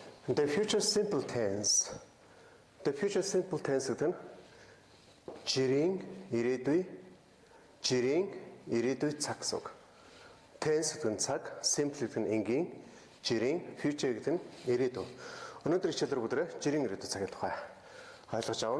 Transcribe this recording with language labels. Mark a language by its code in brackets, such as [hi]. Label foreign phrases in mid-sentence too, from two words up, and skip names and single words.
[en] The future simple tense. The future simple tense [mn] гэдэг нь жирийн ирээдүй цаг гэсэн үг. Tense гэдэг нь цаг, simple гэдэг нь энгийн, жирийн, future гэдэг нь ирээдүй. Өнөөдөр хичээлээр бүгдээ жирийн ирээдүй цагийн тухай ойлгож авна.